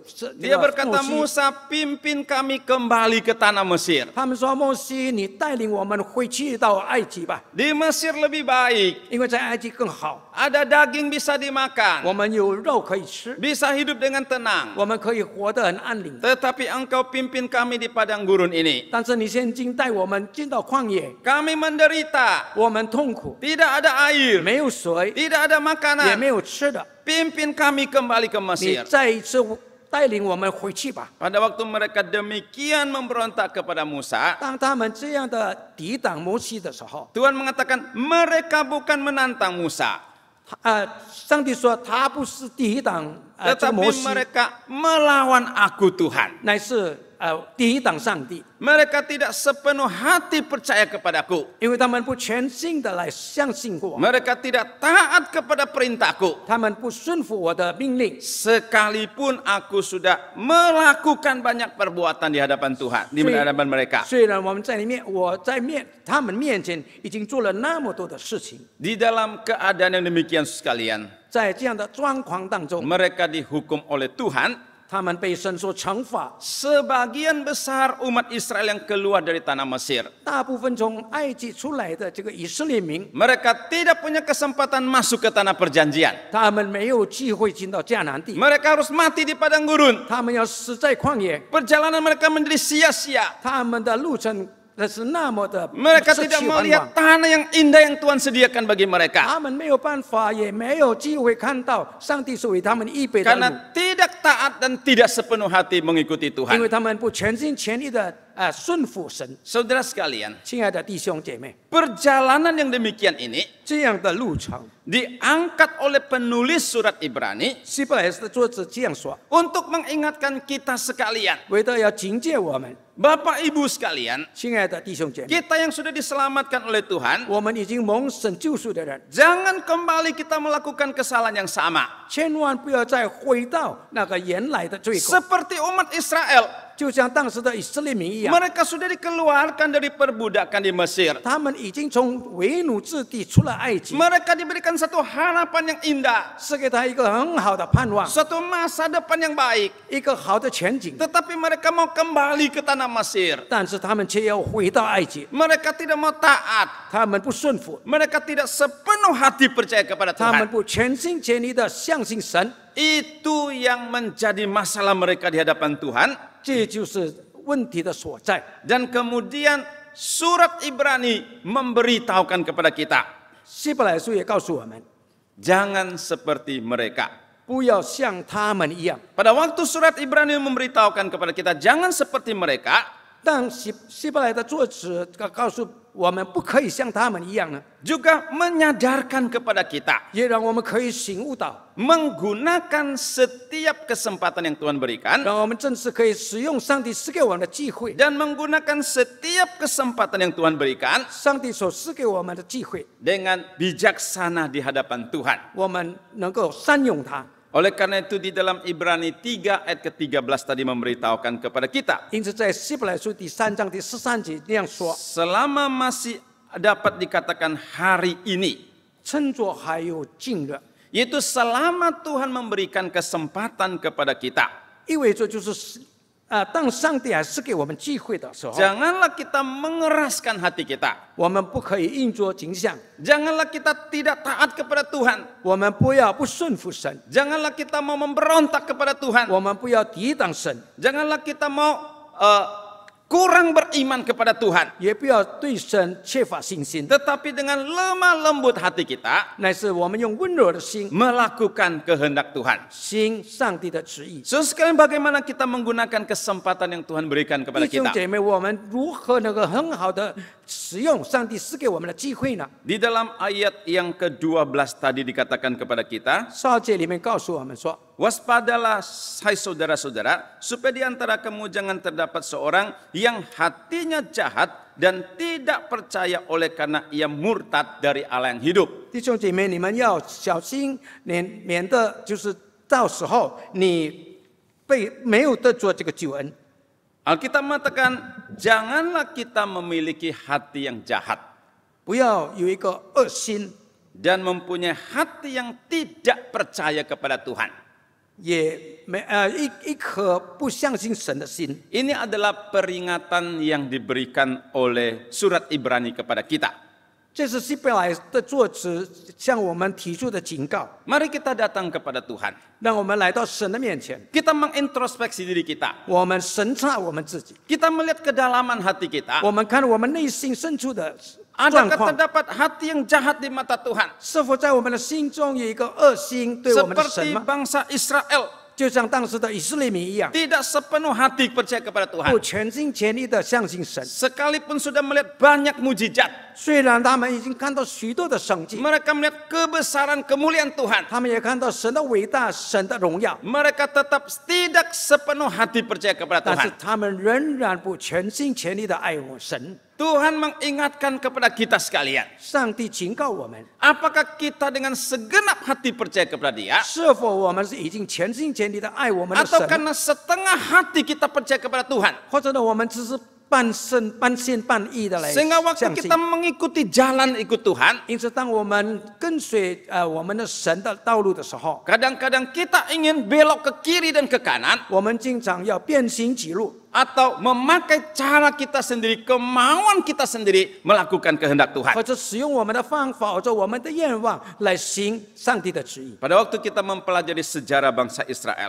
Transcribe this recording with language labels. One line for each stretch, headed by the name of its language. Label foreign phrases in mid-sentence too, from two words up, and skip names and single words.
Indonesian: Dia berkata, Musa, pimpin kami kembali ke tanah Mesir.
Chinese: 他们说：“摩西，你带领我们回去到埃及吧，
Indonesian: Di Mesir lebih baik.
Chinese: 因为在埃及更好，
Indonesian: Ada daging bisa dimakan.
Chinese: 我们有肉可以吃，
Indonesian: Bisa hidup dengan tenang.
Chinese: 我们可以活得很安宁。
Indonesian: Tetapi engkau pimpin kami di padang gurun ini.
Chinese: 但是你现今带我们进到旷野，
Indonesian: Kami menderita.
Chinese: 我们痛苦，
Indonesian: Tidak ada air.
Chinese: 没有水，
Indonesian: Tidak ada
Chinese: 也
Indonesian: makanan.
Chinese: 没有吃的。
Indonesian: Pimpin kami kembali ke
Chinese: 你
Indonesian: Mesir.
Chinese: 再一次带领我们回去吧。”
Indonesian: Pada waktu mereka demikian memberontak kepada Musa,
Chinese: 当他们这样的抵挡摩西的时候，
Indonesian: Tuhan mengatakan mereka bukan menantang Musa,
Chinese: 上帝说他不是抵挡这个摩
Indonesian: tetapi
Chinese: 西，
Indonesian: mereka melawan aku Tuhan.
Chinese: 乃是抵挡上帝，
Indonesian: Mereka tidak sepenuh hati percaya kepadaku.
Chinese: 因为他们不全心的来相信我，
Indonesian: Mereka tidak taat kepada perintahku.
Chinese: 他们不顺服我的命令。
Indonesian: Sekalipun aku sudah melakukan banyak perbuatan di hadapan Tuhan, di hadapan mereka.
Chinese: 虽然我在他们面前已经做了那么多的事情，
Indonesian: Di dalam keadaan yang demikian sekalian,
Chinese: 在这样的状况当中，
Indonesian: mereka dihukum oleh Tuhan.
Chinese: 他们被神所惩罚。
Indonesian: Sebagian besar umat Israel yang keluar dari tanah Mesir,
Chinese: 大部分从埃及出来的这个以色列民，
Indonesian: mereka tidak punya kesempatan masuk ke tanah perjanjian.
Chinese: 他们没有机会进到迦南地，
Indonesian: Mereka harus mati di padang gurun.
Chinese: 他们要死在旷野，
Indonesian: Perjalanan mereka menjadi sia-sia.
Chinese: 他们的路程那是那么的
Indonesian: Mereka
Chinese: 失
Indonesian: tidak
Chinese: 去盼
Indonesian: melihat
Chinese: 望，
Indonesian: tanah yang indah yang Tuhan sediakan bagi mereka.
Chinese: 他们没有办法，也没有机会看到上帝是为他们预备的路，
Indonesian: Karena tidak taat dan tidak sepenuh hati mengikuti
Chinese: 因为
Indonesian: Tuhan.
Chinese: 他们不全心全意的顺服神。
Indonesian: Saudara sekalian,
Chinese: 亲爱的弟兄姐妹，
Indonesian: perjalanan yang demikian ini
Chinese: 这样的路程，
Indonesian: diangkat oleh penulis surat Ibrani
Chinese: 希伯来书的作者这样说，
Indonesian: untuk mengingatkan kita sekalian.
Chinese: 为了要警戒我们，
Indonesian: Bapak Ibu sekalian,
Chinese: 亲爱的弟兄姐妹，
Indonesian: kita yang sudah diselamatkan oleh Tuhan,
Chinese: 我们已经蒙神救赎的人，
Indonesian: jangan kembali kita melakukan kesalahan yang sama.
Chinese: 千万不要再回到那个原来的罪过，
Indonesian: Seperti umat Israel,
Chinese: 就像当时的以色列民一样，
Indonesian: mereka sudah dikeluarkan dari perbudakan di Mesir.
Chinese: 他们已经从为奴之地出了埃及，
Indonesian: Mereka diberikan satu harapan yang indah,
Chinese: 是给他一个很好的盼望，
Indonesian: suatu masa depan yang baik.
Chinese: 一个好的前景。
Indonesian: Tetapi mereka mau kembali ke tanah Mesir.
Chinese: 但是他们却要回到埃及，
Indonesian: Mereka tidak mau taat.
Chinese: 他们不顺服，
Indonesian: Mereka tidak sepenuh hati percaya kepada
Chinese: 他们
Indonesian: Tuhan.
Chinese: 不全心全意的相信神。
Indonesian: Itu yang menjadi masalah mereka di hadapan Tuhan.
Chinese: 这就是问题的所在。
Indonesian: Dan kemudian surat Ibrani memberitahukan kepada kita,
Chinese: 希伯来书也告诉我们，
Indonesian: jangan seperti mereka.
Chinese: 不要像他们一样。
Indonesian: Pada waktu surat Ibrani memberitahukan kepada kita, jangan seperti mereka,
Chinese: 但希伯来的作者告诉我们，不可以像他们一样呢，
Indonesian: juga menyadarkan kepada kita,
Chinese: 也让我们可以醒悟到，
Indonesian: menggunakan setiap kesempatan yang Tuhan berikan,
Chinese: 让我们正是可以使用上帝赐给我们的机会，
Indonesian: dan menggunakan setiap kesempatan yang Tuhan berikan
Chinese: 上帝所赐给我们的机会，
Indonesian: dengan bijaksana di hadapan Tuhan.
Chinese: 我们能够善用它。
Indonesian: Oleh karena itu di dalam Ibrani 3 ayat ke-13 tadi memberitahukan kepada kita,
Chinese: 因此，在希伯来书第3章第13节这样说：
Indonesian: selama masih dapat dikatakan hari ini,
Chinese: 趁着还有近日，
Indonesian: yaitu selama Tuhan memberikan kesempatan kepada kita,
Chinese: 意味着就是当上帝还是给我们机会的时候，
Indonesian: janganlah kita mengeraskan hati kita.
Chinese: 我们不可以硬着颈项，
Indonesian: Janganlah kita tidak taat kepada Tuhan.
Chinese: 我们不要不顺服神，
Indonesian: Janganlah kita mau memberontak kepada Tuhan.
Chinese: 我们不要抵挡神，
Indonesian: Janganlah kita mau kurang beriman kepada Tuhan.
Chinese: 也不要对神缺乏信心，
Indonesian: Tetapi dengan lemah lembut hati kita
Chinese: 乃是我们用温柔的心
Indonesian: melakukan kehendak Tuhan.
Chinese: 行上帝的旨意。
Indonesian: So sekalian bagaimana kita menggunakan kesempatan yang Tuhan berikan kepada
Chinese: 弟兄
Indonesian: kita.
Chinese: 姐妹，我们如何能够很好的使用上帝赐给我们的机会呢？
Indonesian: Di dalam ayat yang ke-12 tadi dikatakan kepada kita,
Chinese: 12 节里面告诉我们说，
Indonesian: waspadalah hai saudara-saudara, supaya di antara kamu jangan terdapat seorang yang hatinya jahat dan tidak percaya oleh karena ia murtad dari Allah yang hidup.
Chinese: 弟兄姐妹，你们要小心，免得就是到时候你没有得着这个救恩。
Indonesian: Alkitab mengatakan, janganlah kita memiliki hati yang jahat
Chinese: 不要有一个恶心，
Indonesian: dan mempunyai hati yang tidak percaya kepada Tuhan.
Chinese: 也一颗不相信神的心。
Indonesian: Ini adalah peringatan yang diberikan oleh surat Ibrani kepada kita.
Chinese: 这是希伯来的作者向我们提出的警告，
Indonesian: Mari kita datang kepada Tuhan.
Chinese: 让我们来到神的面前，
Indonesian: Kita mengintrospeksi diri kita.
Chinese: 我们审查我们自己，
Indonesian: Kita melihat kedalaman hati kita.
Chinese: 我们看我们内心深处的状
Indonesian: Adakah
Chinese: 况，
Indonesian: terdapat hati yang jahat di mata Tuhan?
Chinese: 是否在我们的心中有一个恶心对我们的神
Indonesian: Seperti
Chinese: 吗？
Indonesian: bangsa Israel
Chinese: 就像当时的以色列民一样，
Indonesian: tidak sepenuh hati percaya kepada
Chinese: 不
Indonesian: Tuhan.
Chinese: 全心全意的相信神。
Indonesian: Sekalipun sudah melihat banyak mujizat,
Chinese: 虽然他们已经看到许多的神迹，
Indonesian: mereka melihat kebesaran kemuliaan Tuhan.
Chinese: 他们也看到神的伟大、神的荣耀，
Indonesian: Mereka tetap tidak sepenuh hati percaya kepada
Chinese: 但是
Indonesian: Tuhan.
Chinese: 他们仍然不全心全意的爱我神。
Indonesian: Tuhan mengingatkan kepada kita sekalian.
Chinese: 上帝警告我们，
Indonesian: Apakah kita dengan segenap hati percaya kepada Dia?
Chinese: 是否我们是已经全心全意的爱我们的
Indonesian: Atau
Chinese: 神，
Indonesian: karena setengah hati kita percaya kepada Tuhan?
Chinese: 或者呢，我们只是半心半意的来
Indonesian: Sehingga waktu
Chinese: 相信
Indonesian: kita。mengikuti jalan ikut Tuhan,
Chinese: 因此，当我们跟随我们的神的道路的时候，
Indonesian: kadang-kadang kita ingin belok ke kiri dan ke kanan,
Chinese: 我们经常要变形己路，
Indonesian: atau memakai cara kita sendiri, kemauan kita sendiri melakukan kehendak Tuhan.
Chinese: 或者使用我们的方法或者我们的愿望来行上帝的旨意。
Indonesian: Pada waktu kita mempelajari sejarah bangsa Israel,